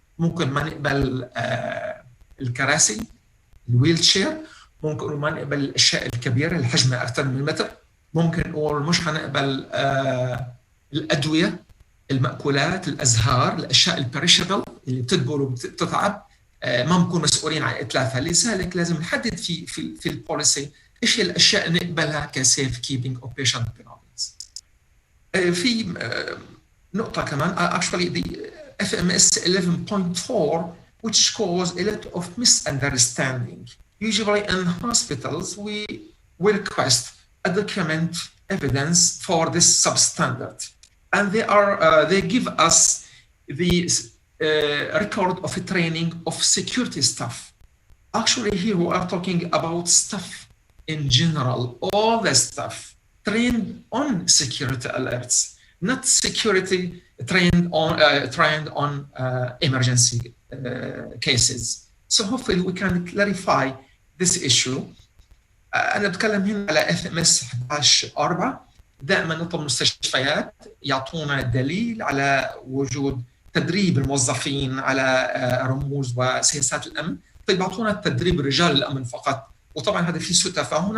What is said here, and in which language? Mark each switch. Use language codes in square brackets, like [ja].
[ar] ممكن ما نقبل الكراسي، الويل شير، ممكن ما نقبل الاشياء الكبيرة اللي حجمها اكثر من متر، ممكن نقول مش هنقبل الادوية، المأكولات، الازهار، الاشياء البريشبل اللي بتدبر وبتتعب، ما بنكون مسؤولين عن اتلافها. لذلك لازم نحدد في البوليسي ايش الاشياء اللي نقبلها [en] كسيف keeping of patient belongings. [ar] في نقطة كمان [en] actually the FMS 11.4 which cause a lot of misunderstanding. Usually in hospitals we request a document evidence for this substandard, and they give us the record of a training of security staff. Actually here we are talking about staff in general, all the staff trained on security alerts, not security trained on emergency cases. So hopefully we can clarify this issue. [ar] أنا بتكلم هنا على FMS 11.4. دائما نطلب المستشفيات يعطونا دليل على وجود تدريب الموظفين على رموز وسياسات الأمن. طيب يعطونا تدريب رجال الأمن فقط، وطبعا هذا في سوء تفاهم.